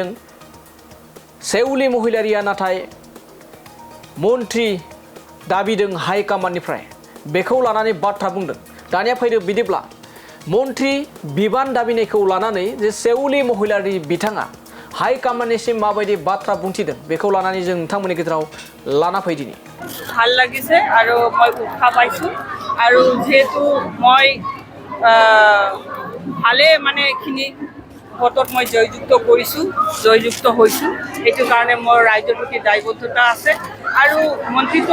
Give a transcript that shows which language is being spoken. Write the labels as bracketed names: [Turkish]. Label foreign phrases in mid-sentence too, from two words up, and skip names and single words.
[Bodo] सेउलि महिलारिया नाथाय मन्त्रि दाबिदों हाइकमान्डनिफ्राय बेखौ लानानै बाथ्रा बुंदों। दानिया फैदो बिदिब्ला मन्त्रि बिबान दाबिनायखौ लानानै जे सेउलि महिलारि बिथाङा हाइकमान्डनिसिम माबायदि बाथ्रा बुंथिदों बेखौ लानानै जों नोंथांमोननि गेजेराव लाना फैदिनि। [Assamese] ভাল লাগিছে আৰু মই উৎসাহ পাইছোঁ আৰু যেহেতু মই ভালে মানে এইখিনি ভোটত মই জয়যুক্ত কৰিছোঁ জয়যুক্ত হৈছোঁ এইটো কাৰণে মোৰ ৰাইজৰ প্ৰতি দায়বদ্ধতা আছে আৰু মন্ত্ৰীত্ব